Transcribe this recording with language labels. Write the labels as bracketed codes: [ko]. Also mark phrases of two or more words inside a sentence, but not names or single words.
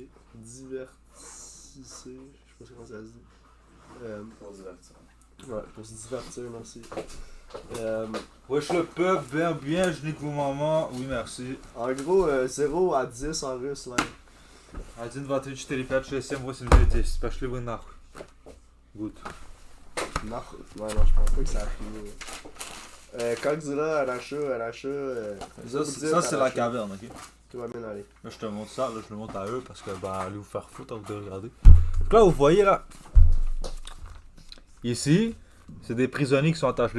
[fr] Divertissez. Je sais pas comment ça se dit. Pour divertir. Ouais, pour se divertir, merci. Wesh le peuple, bien, je nique vos mamans. Oui, merci. En gros, 0 à 10 en russe, là. 1, 2, 3, 4, 5, 6, 7, 8, 9, 10. [ru] Пошли вы нахуй. [fr] Good. Non, ouais, non, je pense pas que ça a fini. Godzilla, Aracha, Ça, c'est la caverne, ok? Tout va bien aller. Là, je te montre ça, là, je le montre à eux parce que, ben, allez vous faire foutre avant de regarder. Donc là, vous voyez, là. Ici, c'est des prisonniers qui sont attachés.